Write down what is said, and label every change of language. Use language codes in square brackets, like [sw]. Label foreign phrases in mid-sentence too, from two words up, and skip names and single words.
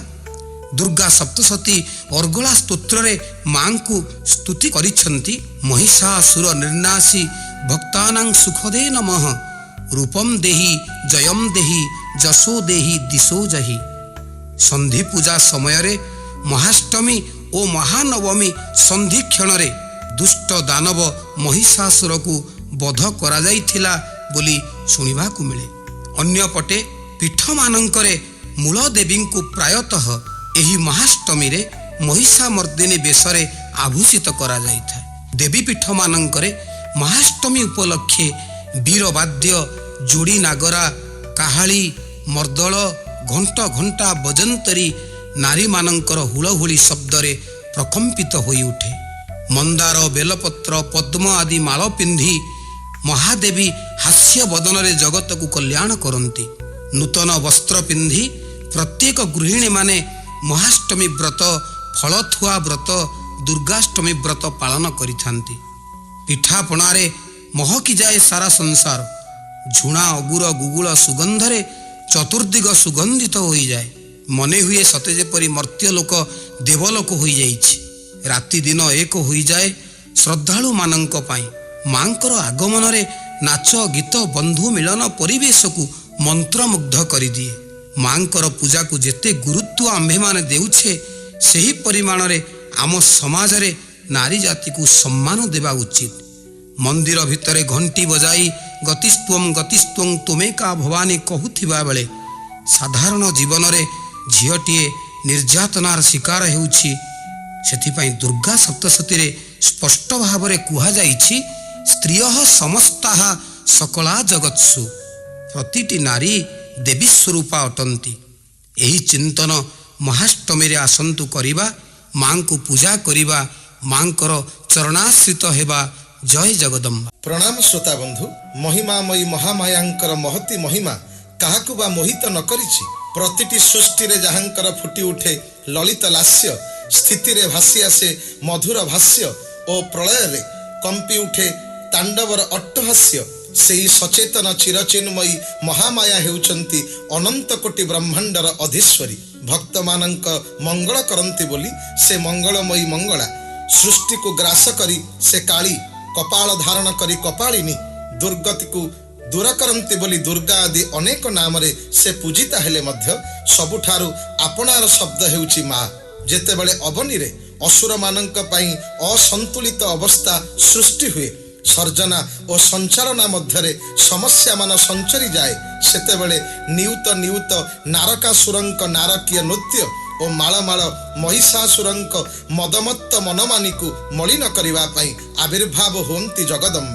[or] ଦୁର୍ଗା ସପ୍ତଶତୀ ଅର୍ଗଳା ସ୍ତୋତ୍ର ରେ ମାଁ କୁ ସ୍ତୁତି କରିଛନ୍ତି। [sa] महिषासुर निर्नाशी भक्तानां सुखदे नमः रूपम देहि जयम देहि जशो देहि दिशो जहि। [or] ସନ୍ଧି ପୂଜା ସମୟ ରେ ମହାଷ୍ଟମୀ ଓ ମହାନବମୀ ସନ୍ଧି କ୍ଷଣ ରେ ଦୁଷ୍ଟ ଦାନବ ମହିଷାସୁର କୁ ବଧ କରା ଯାଇଥିଲା ବୋଲି ଶୁଣିବା କୁ ମିଳେ। ଅନ୍ୟପଟେ ପୀଠ ମାନଙ୍କରେ ମୂଳ ଦେବୀ କୁ ପ୍ରାୟତଃ ଏହି ମହାଷ୍ଟମୀ ରେ ମହିଷମର୍ଦ୍ଦିନୀ ବେଶରେ ଆଭୂଷିତ କରା ଯାଇଥାଏ। ଦେବୀ ପୀଠ ମାନଙ୍କରେ ମହାଷ୍ଟମୀ ଉପଲକ୍ଷେ ବୀରବାଦ୍ୟ ଯୋଡ଼ି ନାଗରା କାହାଳୀ ମର୍ଦ୍ଦଳ ଘଣ୍ଟା ଘଣ୍ଟା ବଜନ୍ତ୍ରୀ ନାରୀ ମାନଙ୍କର ହୁଳହୁଳି ଶବ୍ଦ ରେ ପ୍ରକମ୍ପିତ ହୋଇ ଉଠେ। ମନ୍ଦାର ବେଲପତ୍ର ପଦ୍ମ ଆଦି ମାଳ ପିନ୍ଧି ମହାଦେବୀ ହାସ୍ୟ ବଦନ ରେ ଜଗତ କୁ କଲ୍ୟାଣ କରନ୍ତି। ନୂତନ ବସ୍ତ୍ର ପିନ୍ଧି ପ୍ରତ୍ୟେକ ଗୃହିଣୀ ମାନେ ମହାଷ୍ଟମୀ ବ୍ରତ ଫଳଥୁଆ ବ୍ରତ ଦୁର୍ଗାଷ୍ଟମୀ ବ୍ରତ ପାଳନ କରିଥାନ୍ତି। ପିଠାପଣାରେ ମହକି ଯାଏ ସାରା ସଂସାର। ଝୁଣା ଅଗୁରୁ ଗୁଗୁଳ ସୁଗନ୍ଧରେ ଚତୁର୍ଦ୍ଦିଗ ସୁଗନ୍ଧିତ ହୋ ଯାଏ। ମନେ ହୁଏ ସତେ ଯେପରି ମର୍ତ୍ତ୍ୟଲୋକ ଦେବଲୋକ ହୋ ଯାଇଛି। ରାତି ଦିନ ଏକ ହୋ ଯାଏ। ଶ୍ରଦ୍ଧାଳୁ ମାନଙ୍କ ପାଇଁ ମାଙ୍କର ଆଗମନ ରେ ନାଚ ଗୀତ ବନ୍ଧୁ ମିଳନ ପରିବେଶ କୁ ମନ୍ତ୍ରମୁଗ୍ଧ କରି ଦିଏ। ମାଙ୍କର ପୂଜା କୁ ଯେତେ ଗୁରୁତ୍ୱ ଆମ୍ଭେ ମାନେ ଦେଉଛେ ସେହି ପରିମାଣ ରେ ଆମ ସମାଜ ରେ ନାରୀ ଜାତି କୁ ସମ୍ମାନ ଦେବା ଉଚିତ। ମନ୍ଦିର ଭିତରେ ଘଣ୍ଟି ବଜାଇ ଗତିସ୍ତ୍ୱଂ ତୁମେ କା ଭବାନୀ କହୁଥିବା ବେଳେ ସାଧାରଣ ଜୀବନ ରେ ଝିଅଟିଏ ନିର୍ଯାତନାର ଶିକାର ହେଉଛି। ସେଥିପାଇଁ ଦୁର୍ଗା ସପ୍ତଶତୀ ରେ ସ୍ପଷ୍ଟ ଭାବ ରେ କୁହା ଯାଇଛି [sa] स्त्रियः समस्ताः सकला जगत्सु। [or] ପ୍ରତିଟି ନାରୀ ଦେବୀ ସ୍ୱରୂପା ଅଟନ୍ତି। ଏହି ଚିନ୍ତନ ମହାଷ୍ଟମୀ ରେ ଆସନ୍ତୁ କରିବା ମାଁ କୁ ପୂଜା କରିବା ମାଙ୍କର ଚରଣାଶ୍ରିତ ହେବା। ଜୟ ଜଗଦମ୍ବା। ପ୍ରଣାମ ଶ୍ରୋତା ବନ୍ଧୁ। ମହିମାମୟୀ ମହାମାୟାଙ୍କର ମହତୀ ମହିମା କାହାକୁ ବା ମୋହିତ ନ କରିଛି। ପ୍ରତିଟି ସୃଷ୍ଟି ରେ ଯାହାଙ୍କର ଫୁଟି ଉଠେ ଲଳିତ ଲାସ୍ୟ, ସ୍ଥିତି ରେ ଭାସି ଆସେ ମଧୁର ଭାଷ୍ୟ ଓ ପ୍ରଳୟ ରେ କମ୍ପି ଉଠେ ତାଣ୍ଡବର ଅଟ୍ଟହାସ୍ୟ। ସେହି ସଚେତନ ଚିରଚିନ୍ମୟୀ ମହାମାୟା ହେଉଛନ୍ତି ଅନନ୍ତ କୋଟି ବ୍ରହ୍ମାଣ୍ଡର ଅଧୀଶ୍ୱରୀ। ଭକ୍ତ ମାନଙ୍କ ମଙ୍ଗଳ କରନ୍ତି ବୋଲି ସେ ମଙ୍ଗଳମୟୀ ମଙ୍ଗଳା। ସୃଷ୍ଟି କୁ ଗ୍ରାସ କରି ସେ କାଳୀ, କପାଳ ଧାରଣ କରି କପାଳିନୀ। ଦୁର୍ଗତି କୁ ଦୂର କରନ୍ତି ବୋଲି ଦୁର୍ଗା ଆଦି ଅନେକ ନାମ ରେ ସେ ପୂଜିତା ହେଲେ ମଧ୍ୟ ସବୁଠାରୁ ଆପଣାର ଶବ୍ଦ ହେଉଛି ମାଁ। ଯେତେବେଳେ ଅବନୀ ରେ ଅସୁର ମାନଙ୍କ ପାଇଁ ଅସନ୍ତୁଳିତ ଅବସ୍ଥା ସୃଷ୍ଟି ହୁଏ ସର୍ଜନା ଓ ସଞ୍ଚାଳନା ମଧ୍ୟରେ ସମସ୍ୟାମାନ ସଞ୍ଚରି ଯାଏ ସେତେବେଳେ ନିୟୁତ ନିୟୁତ ନାରକାସୁରଙ୍କ ନାରକୀୟ ନୃତ୍ୟ ଓ ମାଳ ମାଳ ମହିଷାସୁରଙ୍କ ମଦମତ୍ତ ମନମାନିକୁ ମଳିନ କରିବା ପାଇଁ ଆବିର୍ଭାବ ହୁଅନ୍ତି ଜଗଦମ୍ବା।